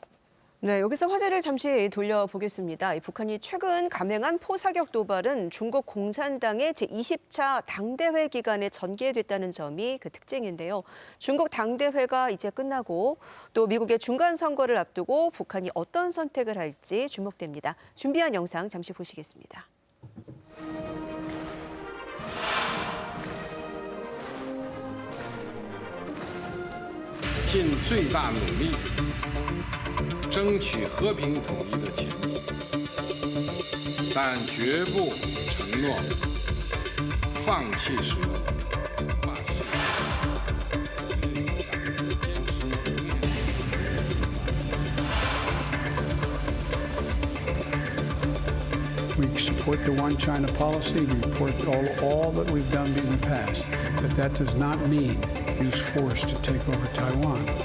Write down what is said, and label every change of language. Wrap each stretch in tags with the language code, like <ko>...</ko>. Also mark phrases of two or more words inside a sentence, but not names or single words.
<ko>네, 여기서 화제를 잠시 돌려보겠습니다. 북한이 최근 감행한 포사격 도발은 중국 공산당의 제20차 당대회 기간에 전개됐다는 점이 그 특징인데요. 중국 당대회가 이제 끝나고 또 미국의 중간 선거를 앞두고 북한이 어떤 선택을 할지 주목됩니다. 준비한 영상 잠시 보시겠습니다.</ko> <zh>尽最大努力争取和平统一的前途，但绝不承诺放弃使用化石。</zh> <en>We support the one China policy. We support all that we've done in the past. But that does not mean use force to take over Taiwan.</en>